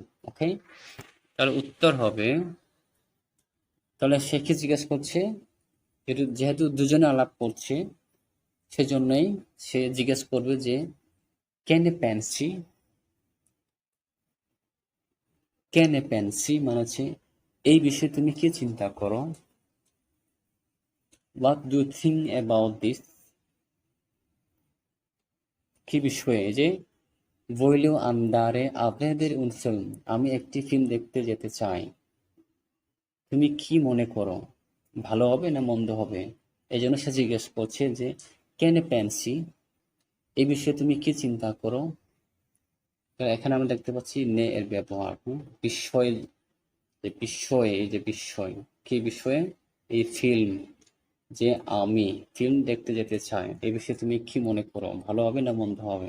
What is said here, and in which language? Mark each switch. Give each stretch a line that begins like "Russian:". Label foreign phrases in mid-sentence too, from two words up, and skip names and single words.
Bangla: ওকে, তাহলে উত্তর হবে, তাহলে সে কি জিজ্ঞেস করছে, যেহেতু দুজনে আলাপ করছে সেজন্যই সে জিজ্ঞেস করবে যে
Italian: che ne pensi, che ne pensi
Bangla: মানে হচ্ছে এই বিষয়ে তুমি কি চিন্তা করো,
English: what do think about this,
Bangla: কি বিষয়ে, যে
Italian: voglio andare a vedere un film,
Bangla: আমি একটি ফিল্ম দেখতে যেতে চাই, তুমি কি মনে করো, ভালো হবে না মন্দ হবে, এই জন্য সে জিজ্ঞেস করছে যে
Italian: che ne pensi,
Bangla: এই বিষয়ে তুমি কি চিন্তা করো। তো এখানে আমরা দেখতে পাচ্ছি নে এর ব্যবহার, বিষয়, যে বিষয়ে, এই যে বিষয়, কি বিষয়ে, এই ফিল্ম, যে আমি ফিল্ম দেখতে যেতে চাই, এই বিষয়ে তুমি কি মনে করো, ভালো হবে না মন্দ হবে।